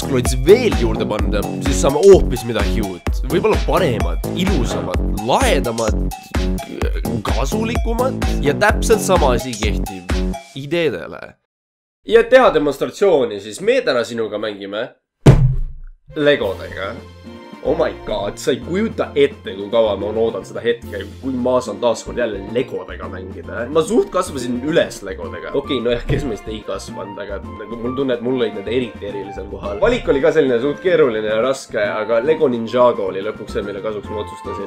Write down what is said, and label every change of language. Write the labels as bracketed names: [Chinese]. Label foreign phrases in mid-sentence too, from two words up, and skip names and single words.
[Estonian] klots veel juurde panna, siis saame hoopis midagi uut. Võib-olla paremad, ilusamad, lahedamad, kasulikumad. Ja täpselt sama asi kehtib ideedele. Ja et teha demonstratsiooni, siis me täna sinuga mängime legodega. [English] Oh my god, [Estonian] sa ei kujuta ette, kui kaua ma on oodanud seda hetke, kui ma saan taaskord jälle legodega mängida. Ma suht kasvasin üles legodega. Okei, nojah, kes meist ei kasvanud, aga nagu mul tunne, et mul olid need eriti erilisel kohal. Valik oli ka selline suht keeruline ja raske, aga Lego Ninjago oli lõpuks see, mille kasuks ma otsustasin.